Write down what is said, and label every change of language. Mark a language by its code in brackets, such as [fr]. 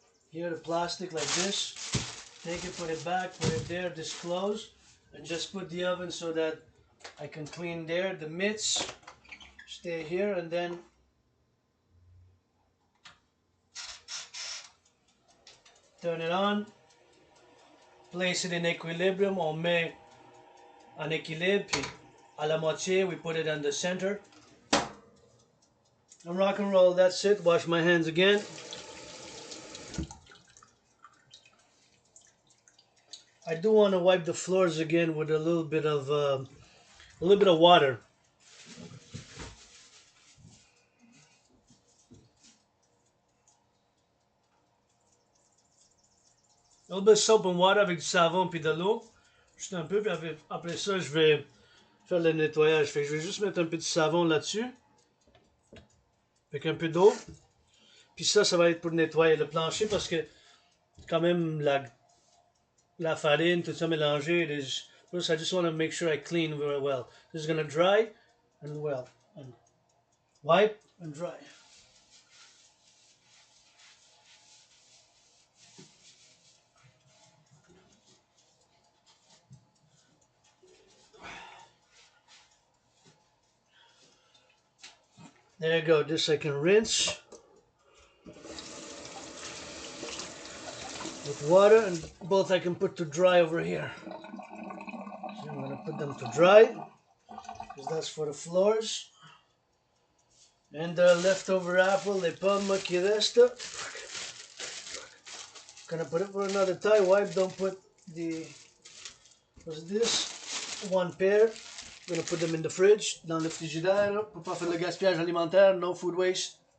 [en] Here the plastic like this. Take it, put it back, put it there, this close, and just put the oven so that I can clean there. The mitts stay here, and then turn it on. Place it in equilibrium. [fr] On met en équilibre, puis à la moitié [en] we put it in the center. And rock and roll, that's it. Wash my hands again. I do want to wipe the floors again with a little bit of water. A little bit of soap and water [fr] avec du savon puis de l'eau. Juste un peu, puis après ça, je vais faire le nettoyage. Fait que je vais juste mettre un peu de savon là-dessus. Avec un peu d'eau. Puis ça va être pour nettoyer le plancher parce que quand même la farine, tout ça mélangé. [en] First, I just want to make sure I clean very well. This is going to dry and well. And wipe and dry. There you go. This I can rinse with water, and both I can put to dry over here. So I'm going to put them to dry because that's for the floors. And the leftover apple, [fr] les pommes qui restent. [en] Gonna put it for another tie. Wipe, don't put the, what's this? One pair. Gonna put them in the fridge, [fr] dans le frigidaire, pour pas faire le gaspillage alimentaire, [en] no food waste.